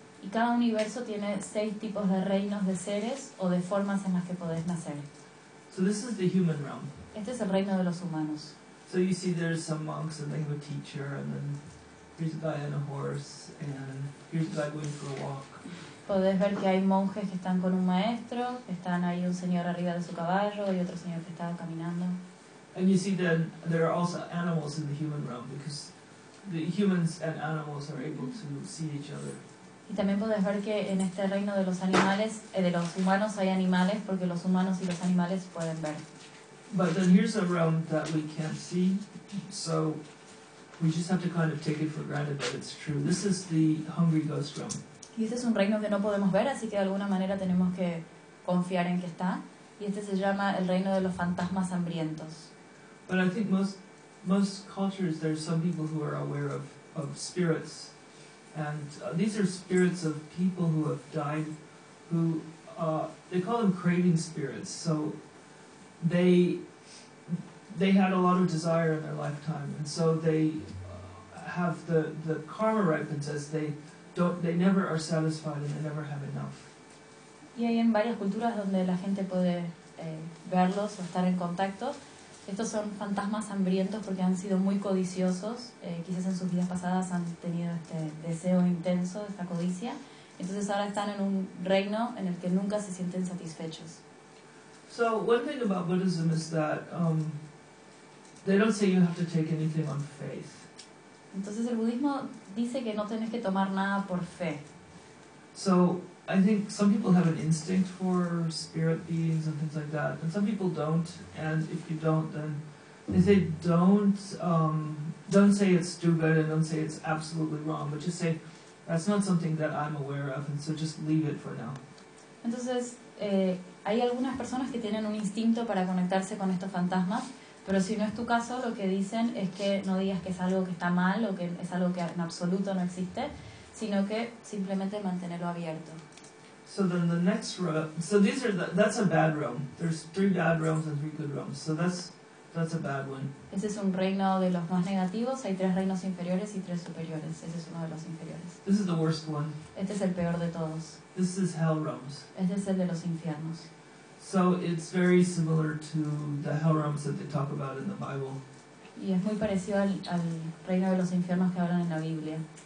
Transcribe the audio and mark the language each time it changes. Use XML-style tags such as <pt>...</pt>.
<es>Y cada universo tiene seis tipos de reinos de seres o de formas en las que podés nacer.</es> <en>So this is the human realm.</en> <es>Este es el reino de los humanos.</es> <en>So you see there's some monks and they have a teacher, and then here's a guy on a horse, and here's a guy going for a walk.</en> <es>Podés ver que hay monjes que están con un maestro, están ahí un señor arriba de su caballo y otro señor que está caminando.</es> <en>And you see that there are also animals in the human realm, because the humans and animals are able to see each other.</en> <es>Y también podés ver que en este reino de los animales, de los humanos, hay animales, porque los humanos y los animales pueden ver.</es> <en>But then here's a realm that we can't see, so we just have to kind of take it for granted that it's true. This is the hungry ghost realm.</en> <es>Y este es un reino que no podemos ver, así que de alguna manera tenemos que confiar en que está. Y este se llama el reino de los fantasmas hambrientos.</es> <en>But I think most cultures, there's some people who are aware of spirits. And these are spirits of people who have died, who, they call them craving spirits. So they had a lot of desire in their lifetime, and so they have the karma ripens as they never are satisfied and they never have enough.</en> <es>Y hay en varias culturas donde la gente puede verlos o estar en contacto. Estos son fantasmas hambrientos porque han sido muy codiciosos. Quizás en sus vidas pasadas han tenido este deseo intenso, esta codicia. Entonces ahora están en un reino en el que nunca se sienten satisfechos.</es> <en>So one thing about Buddhism is that they don't say you have to take anything on faith.</en> <es>Entonces el budismo dice que no tienes que tomar nada por fe.</es> <en>So I think some people have an instinct for spirit beings and things like that, and some people don't. And if you don't, then they say don't say it's stupid and don't say it's absolutely wrong, but just say that's not something that I'm aware of, and so just leave it for now.</en> <es>Entonces, hay algunas personas que tienen un instinto para conectarse con estos fantasmas, pero si no es tu caso, lo que dicen es que no digas que es algo que está mal o que es algo que en absoluto no existe, sino que simplemente mantenerlo abierto.</es> <en>So then the next realm, so these are the, that's a bad realm. There's three bad realms and three good realms. So that's a bad one.</en> <es>Ese es un reino de los más negativos. Hay tres reinos inferiores y tres superiores. Ese es uno de los inferiores.</es> <en>This is the worst one.</en> <es>Este es el peor de todos.</es> <en>This is hell realms.</en> <es>Este es el de los infiernos.</es> <en>So it's very similar to the hell realms that they talk about in the Bible.</en> <es>Y es muy parecido al reino de los infiernos que hablan en la Biblia.</es>